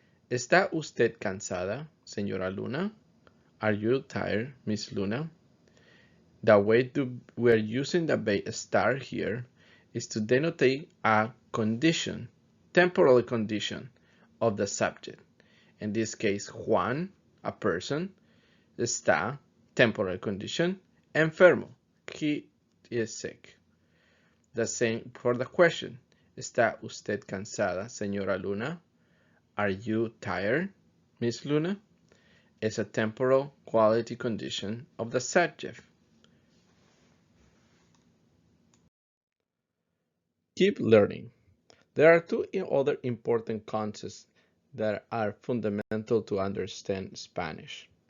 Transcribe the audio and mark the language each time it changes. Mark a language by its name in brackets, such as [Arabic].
[Spanish] ¿Está usted cansada, señora Luna? [English] Are you tired, Miss Luna? The way we're using the verb estar here is to denotate a condition, temporal condition of the subject. In this case, Juan, a person, está, temporal condition, enfermo, he is sick. The same for the question. [Spanish] ¿Está usted cansada, señora Luna? [English] Are you tired, Miss Luna? Is a temporal quality condition of the subject. Keep learning. There are two other important concepts that are fundamental to understand Spanish.